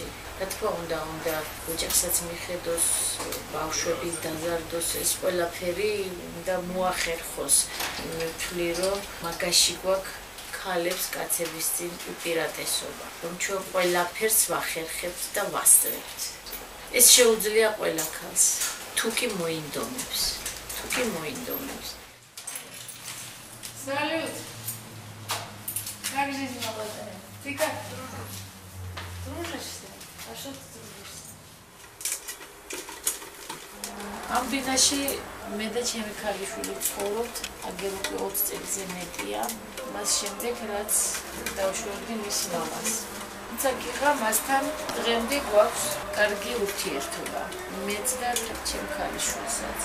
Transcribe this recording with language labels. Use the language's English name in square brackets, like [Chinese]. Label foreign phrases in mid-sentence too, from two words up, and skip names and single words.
[Georgian] რა თქმა უნდა, ოჯახსაც მიხედოს, ბავშვები დაზარდოს, ეს ყველაფერი და მოახერხოს. ვთვლი, რომ მაგაში გვაქვს ახალებს კაცების წინ უპირატესობა, რომ ჩვენ ყველაფერს ვახერხებთ და ვასწრებთ. ეს შეუძლია ყველა ქალს, თუ კი მოინდომებს. [Russian] Салют! Как жизнь молодая? Ты как? Дружишься? А что ты дружишься? [Georgian] ამ ბინაში მე და ჩემი ქალიშვილი ვცხოვრობთ, აგერუკლი 20 წელზე მეტია, მას შემდეგ რაც დავშვებდი მის მამას. თუმცა გიღა მასთან დღემდე გვაქვს კარგი ურთიერთობა, მეც და ჩემ ქალიშვილსაც.